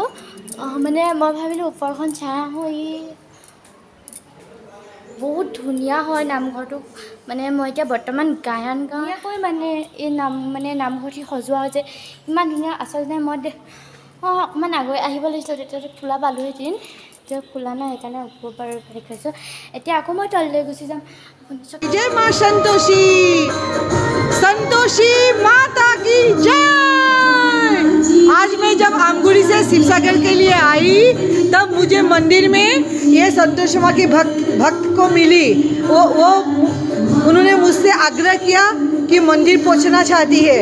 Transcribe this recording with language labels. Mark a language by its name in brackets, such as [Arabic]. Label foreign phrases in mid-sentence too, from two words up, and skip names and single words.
[Assamese] মানে মই ভাবিলোঁ ওপৰখন চাই আহোঁ, বহুত ধুনীয়া হয় নামঘৰটো। মানে মই এতিয়া বৰ্তমান গায়ন গাওঁকৈ মানে এই নামঘৰটি সজোৱা হৈছে, ইমান ধুনীয়া। আচলতে মই অকণমান আগুৱাই আহিব লাগিছিলোঁ, তেতিয়াতো খোলা পালোঁহেঁতেন। এতিয়া খোলা নাই, সেইকাৰণে ওপৰৰ পৰা হেৰি কৰিছোঁ। এতিয়া আকৌ মই তললৈ গুচি যাম। [Hindi] जय मां संतोषी, संतोषी माता की जय। आज मैं जब आमगुड़ी से शिवसागर के लिए आई तब मुझे मंदिर में ये संतोषी माँ की भक्त को मिली। वो उन्होंने मुझसे आग्रह किया कि मंदिर पहुँचना चाहती है।